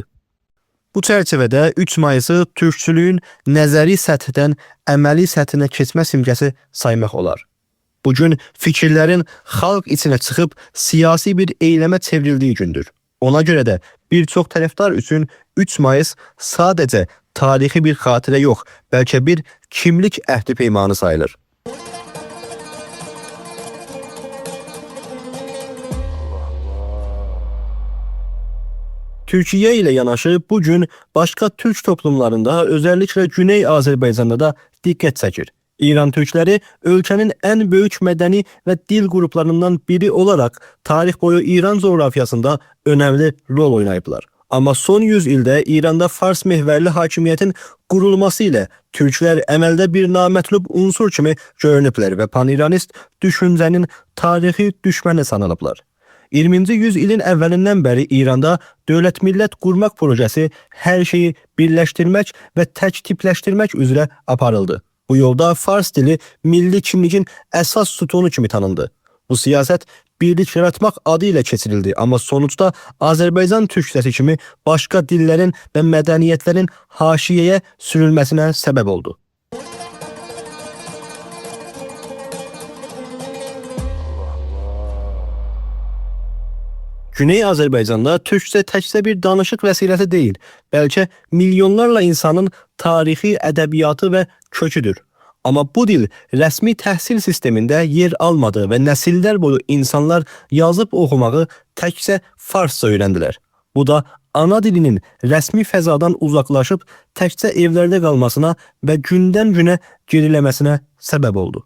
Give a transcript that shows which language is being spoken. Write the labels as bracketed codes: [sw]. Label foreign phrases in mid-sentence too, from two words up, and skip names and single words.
[az] Bu çərçivədə 3 Mayısı Türkçülüğün nəzəri səthdən əməli səthinə keçmə simgəsi saymaq olar. Bu gün [tr] fikirlerin xalq içine [az] çıxıb siyasi bir eyləmə çevrildiği gündür. Ona göre de bir çox tərəfdar üçün 3 Mayıs sadəcə tarixi bir xatirə yox, bəlkə bir kimlik əhdi peymanı sayılır. [tr] Türkiye ile yanaşı bugün başka Türk toplumlarında, özellikle Güney Azerbaycan'da da dikkat çəkir. İran Türkleri ülkenin en büyük medeni ve dil gruplarından biri olarak tarih boyu İran coğrafyasında önemli rol oynayıblar. [az] Ama son 100 ildə İranda Fars mehverli hakimiyetin qurulması ilə Türklər əməldə bir namətlub unsur kimi görünüblər və paniranist düşüncənin tarixi düşməni sanılıblar. 20. yüzyılın əvvəlindən bəri İranda dövlət millət qurmaq projesi hər şeyi birləşdirmək və tək tipləşdirmək üzrə aparıldı. Bu yolda Fars dili milli kimliyin əsas sütunu kimi tanındı. [tr] Bu siyaset birlik yaratmak adı ile keçirildi, ama sonuçta Azerbaycan Türkçesi kimi başka dillerin ve medeniyetlerin haşiyeye sürülmesine sebep oldu. [az] Güney Azerbaycan'da Türkçe təkcə bir danışıq vəsiləsi deyil, bəlkə milyonlarla insanın tarixi, ədəbiyyatı və köküdür. Ama bu dil resmi təhsil sistemində yer almadı və nəsillər boyu insanlar yazıb oxumağı təkcə Farsça öyrəndilər. Bu da ana dilinin resmi fəzadan uzaqlaşıb təkcə evlərdə qalmasına və gündən günə geriləməsinə səbəb oldu.